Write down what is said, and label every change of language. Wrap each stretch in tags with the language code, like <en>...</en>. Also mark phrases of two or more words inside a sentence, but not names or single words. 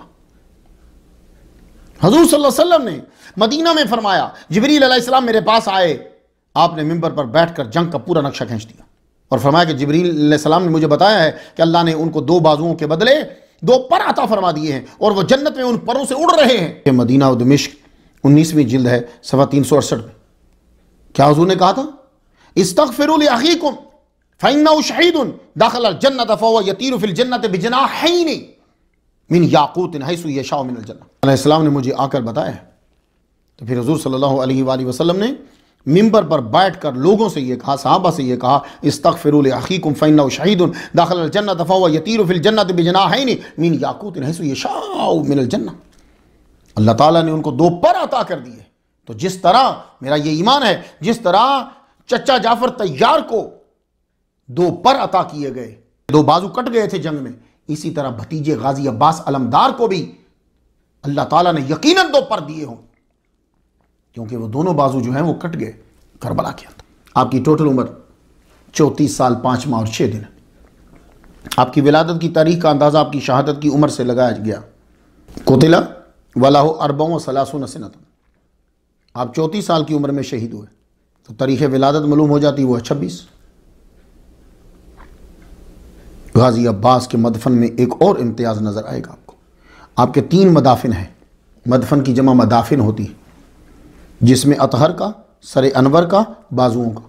<hi>हुजूर</hi> <ar>صلى الله عليه وسلم</ar> <hi>ने मदीना में फरमाया, जिब्रील अलैहिस्सलाम मेरे पास आए, आपने मिंबर पर बैठकर जंग का पूरा नक्शा खींच दिया और फरमाया कि जिब्रील अलैहिस्सलाम ने मुझे बताया है कि अल्लाह ने उनको दो बाजुओं के बदले दो पर अता फरमा दिए हैं और वो जन्नत में उन परों से उड़ रहे हैं। मदीना और दमिश्क 19वीं जिल्द है, सफ़ा 368 में। क्या हुजूर ने कहा था,</hi> <ar>استغفروا لأخيكم فإنه شهيد دخل الجنة فهو يطير في الجنة بجناحين من ياقوت حيث يشاء من الجنة.</ar> <hi>अलैहिस्सलाम ने मुझे आकर बताया है। तो फिर हुजूर</hi> <ar>صلى الله عليه وسلم</ar> <hi>ने मिंबर पर बैठकर लोगों से ये कहा, सहाबा से ये कहा,</hi> <ar>استغفروا لأخيكم فإنه شهيد دخل الجنة فهو يطير في الجنة بجناحين من ياقوت حيث يشاء من الجنة.</ar> <hi>अल्लाह ताला ने उनको दो पर अता कर दिए। तो जिस तरह मेरा ये ईमान है, जिस तरह चचा जाफर तैयार को दो पर अता किए गए, दो बाजू कट गए थे जंग में, इसी तरह भतीजे गाजी अब्बास अलमदार को भी अल्लाह ताला ने यकीनन दो पर दिए हों, क्योंकि वो दोनों बाजू जो हैं वो कट गए करबला के अंदर। आपकी टोटल उम्र 34 साल 5 माह और 6 दिन है। आपकी विलादत की तारीख का अंदाज़ा आपकी शहादत की उम्र से लगाया गया।</hi> <ar>قتل وله أربع وثلاثون سنة.</ar> <hi>आप 34 साल की उम्र में शहीद हुए तो तारीख़ विलादत मालूम हो जाती, वो है 26। गाजी अब्बास के मदफन में एक और इम्तियाज़ नज़र आएगा आपको। आपके 3 मदाफिन हैं। मदफन की जमा मदाफिन होती है, जिसमें अतहर का, सर अनवर का, बाजुओं का।</hi>